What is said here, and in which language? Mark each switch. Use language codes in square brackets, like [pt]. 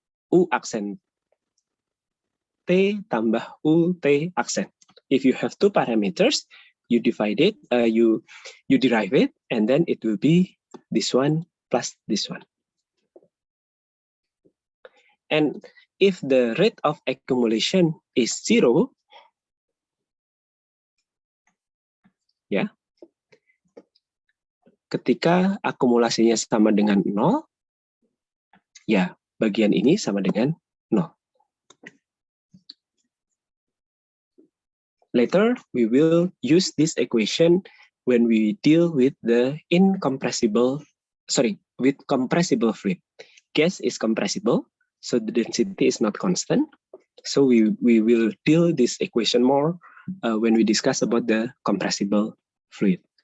[id] U aksen T tambah U T aksen. [en] If you have two parameters, you divide it, you derive it, and then it will be this one plus this one. And if the rate of accumulation is 0, [id] ya, ketika akumulasinya sama dengan 0, ya, bagian ini sama dengan 0. [en] Later, we will use this equation when we deal with the with compressible fluid. Gas is compressible, so the density is not constant. So we will deal this equation more when we discuss about the compressible fluid.